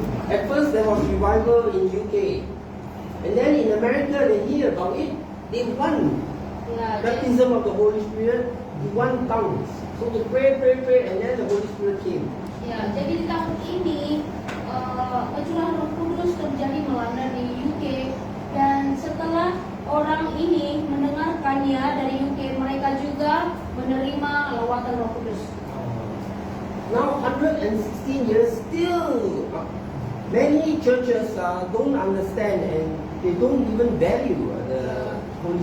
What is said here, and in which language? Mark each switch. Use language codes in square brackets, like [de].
[en] At first there was revival in UK, and then in America they hear about it. They want [id] Ya, jadi, [en] baptism of the Holy Spirit, they want tongues. So they pray, and then the Holy Spirit came. [id] ya, jadi di tahun ini pencurahan Roh Kudus terjadi melanda di UK dan setelah orang ini mendengarkannya dari UK, mereka juga menerima lawatan Roh Kudus. [en] Now 116 years still, many churches don't understand and they don't even value the Holy